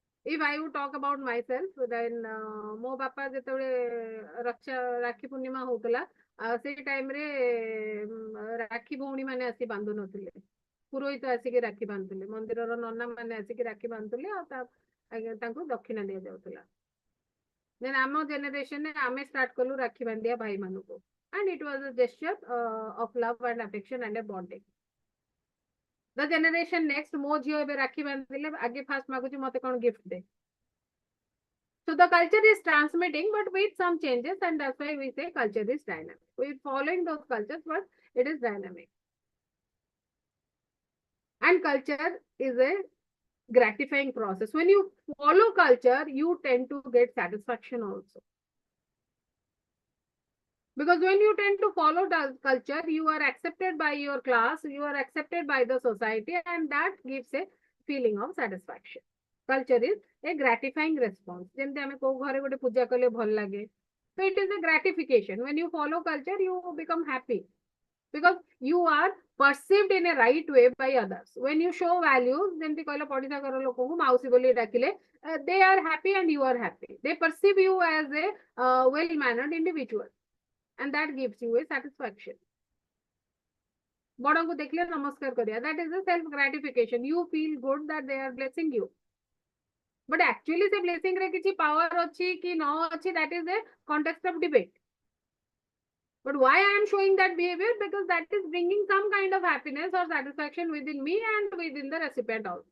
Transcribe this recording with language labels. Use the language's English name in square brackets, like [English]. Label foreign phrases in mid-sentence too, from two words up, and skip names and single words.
[English] if I would talk about myself, then [Odia] ମୋ ବାପା ଯେତେବେଳେ ରାକ୍ଷୀ ପୂର୍ଣ୍ଣିମା ହଉଥିଲା ସେଇ ଟାଇମରେ ରାକ୍ଷୀ ଭଉଣୀ ମାନେ ଆସି ବାନ୍ଧୁ ନଥିଲେ, ପୁରୋହିତ ଆସିକି ରାକ୍ଷୀ ବାନ୍ଧୁଥିଲେ, ମନ୍ଦିରର ନନା ମାନେ ଆସିକି ରାକ୍ଷୀ ବାନ୍ଧୁଥିଲେ ଆଉ ତାଙ୍କୁ ଦକ୍ଷିଣା ଦିଆଯାଉଥିଲା। ଦେନ୍ ଆମ ଜେନେରେସନରେ ଆମେ ଷ୍ଟାର୍ଟ କଲୁ ରାକ୍ଷୀ ବାନ୍ଧିବା ଭାଇ ମାନଙ୍କୁ, [English] and it was a gesture of love and affection and a bonding. The generation next, [Odia] ମୋ ଝିଅ ଏବେ ରାକ୍ଷୀ ବାନ୍ଧିଲେ ଆଗେ ଫାଷ୍ଟ ମାଗୁଛି ମତେ କଣ ଗିଫ୍ଟ ଦେ। [English] So the culture is transmitting, but with some changes, and that's why we say culture is dynamic. We're following those cultures, but it is dynamic. And culture is a gratifying process. When you follow culture, you tend to get satisfaction also. Because when you tend to follow the culture, you are accepted by your class, you are accepted by the society, and that gives a feeling of satisfaction. Culture is a gratifying response. [Odia] ଯେମିତି ଆମେ କୋଉ ଘରେ ଗୋଟେ ପୂଜା କଲେ ଭଲ ଲାଗେ, [English] so it is a gratification. When you follow culture, you become happy because you are perceived in a right way by others. When you show values, [Odia] ଯେମିତି କହିଲ ପଡ଼ିଶା ଘର ଲୋକଙ୍କୁ ମାଉସୀ ବୋଲି ଡାକିଲେ, [English] they are happy and you are happy. They perceive you as a well-mannered individual, and that gives you a satisfaction. [Hindi] बड़ों को देखले नमस्कार करिया, [English] that is a self gratification. You feel good that they are blessing you. But actually [Odia] ସେ ବ୍ଲେସିଂ ରେ କିଛି ପାୱାର ଅଛି କି ନା ଅଛି, [English] that is a context of debate. But why I am showing that behavior? Because that is bringing some kind of happiness or satisfaction within me and within the recipient also.